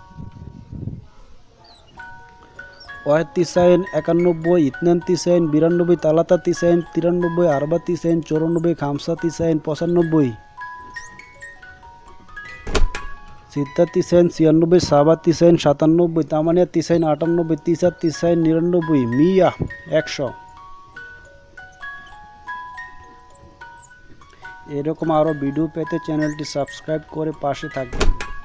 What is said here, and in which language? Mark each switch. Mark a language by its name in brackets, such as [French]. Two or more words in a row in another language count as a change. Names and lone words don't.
[Arabic] واحد تسعين 91، اثنان تسعين 92، ثلاثة تسعين 93، أربعة تسعين 94، خمسة تسعين 95، ستة تسعين 96، سبعة تسعين 97، ثمانية تسعين 98، تسعة تسعين 99، مية 100. [Bangla] এরকম আরও ভিডিও পেতে চ্যানেলটি সাবস্ক্রাইব করে পাশে থাকবেন।